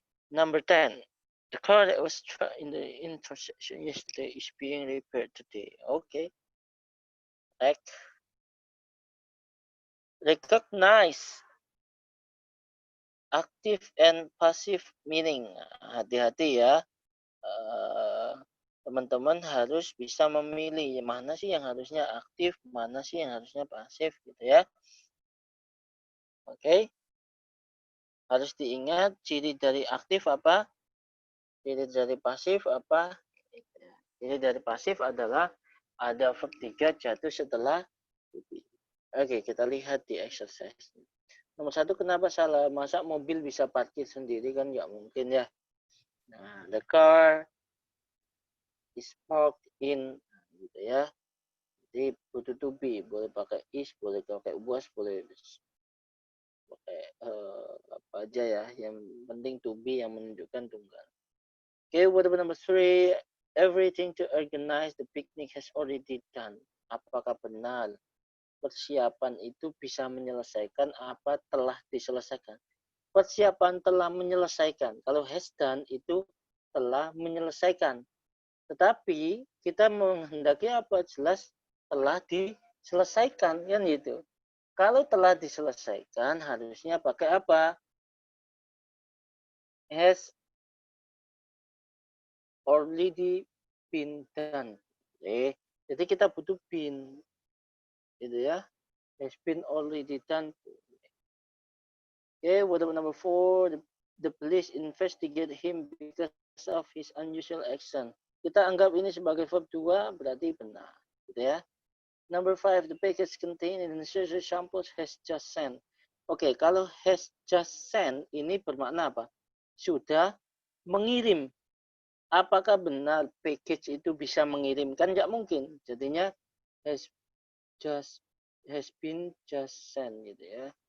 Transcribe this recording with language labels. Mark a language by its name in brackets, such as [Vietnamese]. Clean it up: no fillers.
[English] Number 10, the car that was struck in the intersection yesterday is being repaired today. Okay. Correct. Recognize active and passive meaning. [Indonesian] Hati-hati ya. Teman-teman harus bisa memilih mana sih yang harusnya aktif, mana sih yang harusnya pasif gitu ya. Oke. Harus diingat ciri dari aktif apa? Ciri dari pasif apa? Ciri dari pasif adalah ada verb 3 jatuh setelah to be. Oke, kita lihat di exercise. Nomor 1, kenapa salah? Masa mobil bisa parkir sendiri kan nggak mungkin ya. Nah, [English] the car is parked in [Indonesian] gitu ya. Jadi butuh to be, boleh pakai is, boleh pakai was, boleh pakai apa aja ya. Yang penting to be yang menunjukkan tunggal. [English] Okay, what about number 3? Everything to organize the picnic has already done. [Indonesian] Apakah benar persiapan itu bisa menyelesaikan apa telah diselesaikan? Persiapan telah menyelesaikan. Kalau [English] has done [Indonesian] itu telah menyelesaikan. Tetapi kita menghendaki apa? Jelas telah diselesaikan kan gitu. Kalau telah diselesaikan harusnya pakai apa? [English] Has already been done. [Indonesian] Jadi kita butuh been gitu ya. [English] Has been already done. Okay, what about number 4? The police investigate him because of his unusual action. [Indonesian] Kita anggap ini sebagai verb 2, berarti benar. Gitu ya. [English] Number 5, the package contained in the necessary samples has just sent. [Indonesian] Oke, kalau [English] has just sent [Indonesian] ini bermakna apa? Sudah mengirim. Apakah benar package itu bisa mengirim? Kan nggak mungkin. Jadinya [English] has been just sent [Indonesian] gitu ya.